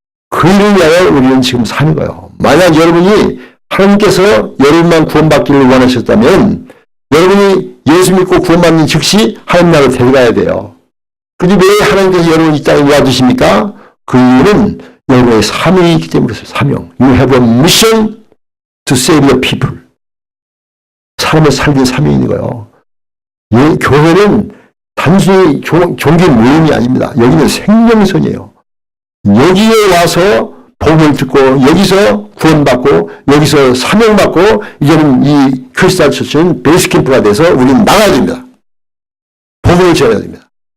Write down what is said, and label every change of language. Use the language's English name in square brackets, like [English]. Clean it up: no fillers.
[Korean] 그 일을 위하여 우리는 지금 사는 거예요. 만약 여러분이 하나님께서 여러분만 구원받기를 원하셨다면 여러분이 예수 믿고 구원받는 즉시 하나님 나라로 데려가야 돼요. 그런데 왜 하나님께서 여러분을 이 땅에 놓아주십니까? 그 이유는 여러분의 사명이 있기 때문에 그렇습니다. 사명. [English] You have a mission to save the people. [Korean] 사람을 살리는 사명이 있는 거예요. 교회는 단순히 종교 모임이 아닙니다. 여기는 생명선이에요. 여기에 와서 복음을 듣고 여기서 구원받고 여기서 사명받고 이제는 이 크리스탈 처치는 베이스 캠프가 돼서 우리는 나가야 됩니다. 복음을 전해야 됩니다.